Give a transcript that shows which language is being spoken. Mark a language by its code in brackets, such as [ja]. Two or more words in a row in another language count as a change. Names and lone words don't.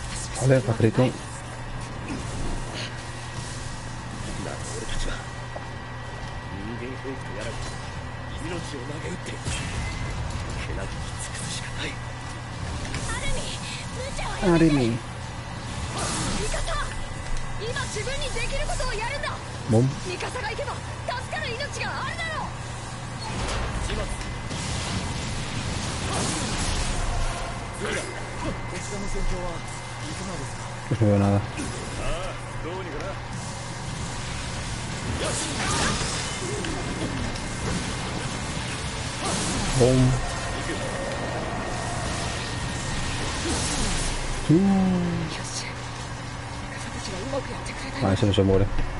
[es] Vale, pajarito. [ja] あれに今自分にできることをやるんだ。ボン。味方が行けば助かる命があるだろう。こちらの戦況はいかがですか。 [es] Pues no veo nada. [ja] どうにかな。よし。 [es] ボン。Ah, ese no se muere.